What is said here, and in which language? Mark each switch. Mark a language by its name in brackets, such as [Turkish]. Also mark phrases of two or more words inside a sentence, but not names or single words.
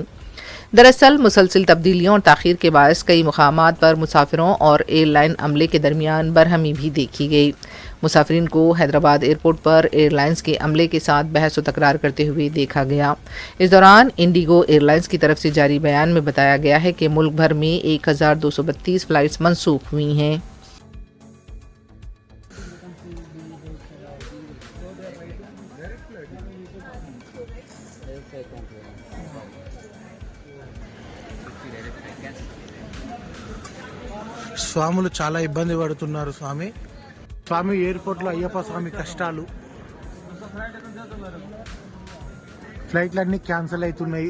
[Urdu] دراصل مسلسل تبدیلیوں اور تاخیر کے باعث کئی مقامات پر مسافروں اور ایئر لائن عملے کے درمیان برہمی بھی دیکھی گئی۔ مسافرین کو حیدرآباد ایئرپورٹ پر ایئر لائنز کے عملے کے ساتھ بحث و تکرار کرتے ہوئے دیکھا گیا۔ اس دوران انڈیگو ایئر لائنز کی طرف سے جاری بیان میں بتایا گیا ہے کہ ملک بھر میں 1232 فلائٹس منسوخ ہوئی ہیں۔ [Telugu] స్వాములు చాలా ఇబ్బంది పడుతున్నారు స్వామి ఎయిర్పోర్ట్లో అయ్యప్ప స్వామి కష్టాలు, ఫ్లైట్లన్నీ క్యాన్సిల్ అవుతున్నాయి।